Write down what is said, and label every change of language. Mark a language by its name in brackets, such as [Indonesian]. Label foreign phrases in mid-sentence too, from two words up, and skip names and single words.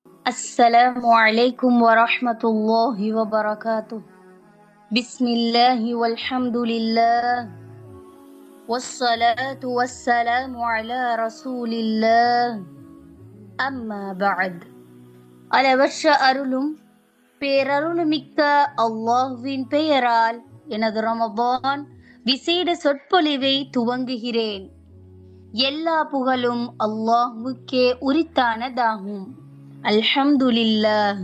[Arabic] السلام عليكم ورحمة الله وبركاته. بسم الله والحمد لله والصلاة والسلام على رسول الله أما بعد. [Tamil] அளவற்ற அருளும் பேரருளுமிக்க அல்லாஹ்வின் பெயரால் எனது ரமபான் விசேட சொற்பொழிவை துவங்குகிறேன். எல்லா புகழும் அல்லாஹ்வுக்கே உரித்தானதாகும். அல்ஹம்துலில்லாஹ்.